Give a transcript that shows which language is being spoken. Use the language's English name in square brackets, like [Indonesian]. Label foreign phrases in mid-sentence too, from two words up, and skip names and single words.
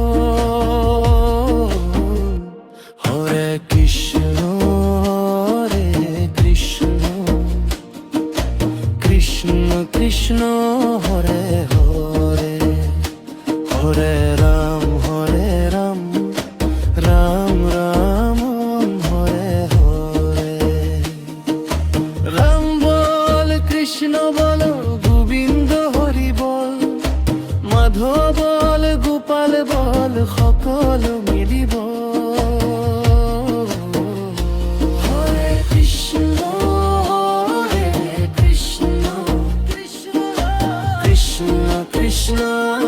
[Sanskrit] হৰে কৃষ্ণ কৃষ্ণ কৃষ্ণ হৰে হৰে হৰে ৰাম ৰাম ৰাম হৰে হৰে। [Assamese] রাম বল কৃষ্ণ বল গোবিন্দ হরি বল, মাধৱ বল গোপাল বল সকলো মিলিব। [Sanskrit] হৰে কৃষ্ণ কৃষ্ণ কৃষ্ণ